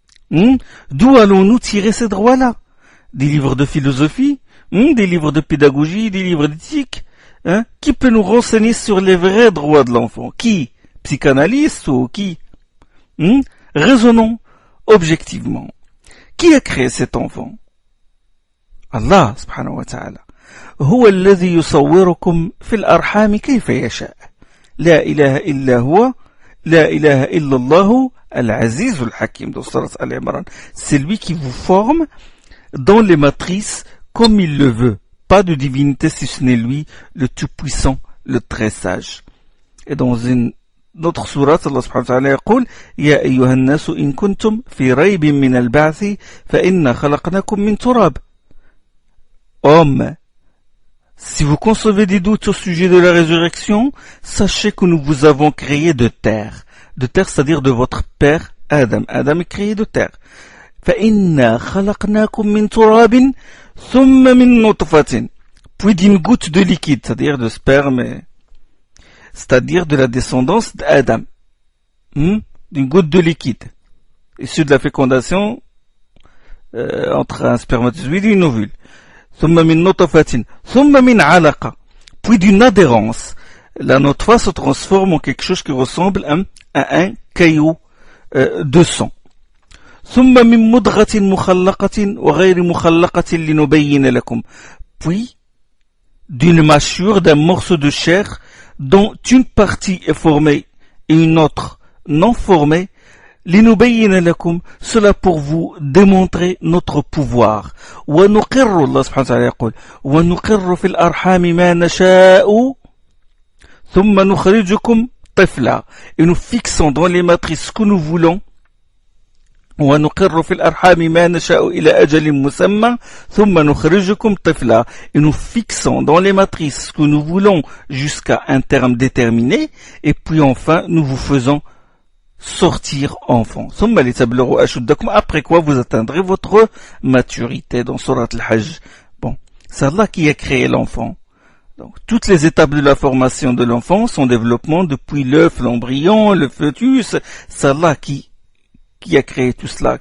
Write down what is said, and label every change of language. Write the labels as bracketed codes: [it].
[fr] D'où allons-nous tirer ces droits-là? Des livres de philosophie, des livres de pédagogie, des livres d'éthique. Qui peut nous renseigner sur les vrais droits de l'enfant? Qui? Psychanalyste ou qui? Raisonnons objectivement. Qui a créé cet enfant? Allah subhanahu wa ta'ala. [ar] هو الذي يصوركم في الأرحام كيف يشاء. لا إله إلا هو لا إله إلا الله العزيز الحكيم. [fr] Dans Surat Al-Imran. C'est lui qui vous forme dans les matrices comme il le veut. Pas de divinité si ce n'est lui, le tout-puissant, le très sage. Et dans une autre sourate, [ar] Allah subhanahu wa ta'ala يقول يا أيها الناس إن كنتم في ريب من البعث فإنا خلقناكم من تراب. [fr] Hommes, si vous concevez des doutes au sujet de la résurrection, sachez que nous vous avons créé de terre. De terre, c'est-à-dire de votre père Adam. Adam est créé de terre. [ar] فإنا خلقناكم من تراب ثم من نطفة. [fr] Puis d'une goutte de liquide, c'est-à-dire de sperme, c'est-à-dire de la descendance d'Adam. D'une goutte de liquide, issue de la fécondation entre un spermatozoïde et une ovule. [ar] ثم من نطفة ثم من علقة. [fr] Puis d'une adhérence. La notfa se transforme en quelque chose qui ressemble à un caillot de sang. [ar] ثم من مضغة مخلقة وغير مخلقة لنبين لكم. [fr] Puis d'une mâchure, d'un morceau de chair dont une partie est formée et une autre non formée. [ar] لنبين لكم, [fr] cela pour vous démontrer notre pouvoir. [ar] ونقر, Allah subhanahu wa ta'ala يقول ونقر في الأرحام ما نشاء ثم نخرجكم طفلا. [fr] Et nous fixons dans les matrices ce que nous voulons. [ar] ونقر في الأرحام ما نشاء إلى أجل مسمى ثم نخرجكم طفلا. [fr] Et nous fixons dans les matrices ce que nous voulons jusqu'à un terme déterminé, et puis enfin nous vous faisons sortir enfant. Après quoi vous atteindrez votre maturité. Dans Surat Al-Hajj. Bon, c'est Allah qui a créé l'enfant. Donc, toutes les étapes de la formation de l'enfant, son développement depuis l'œuf, l'embryon, le fœtus, c'est Allah qui a créé tout cela.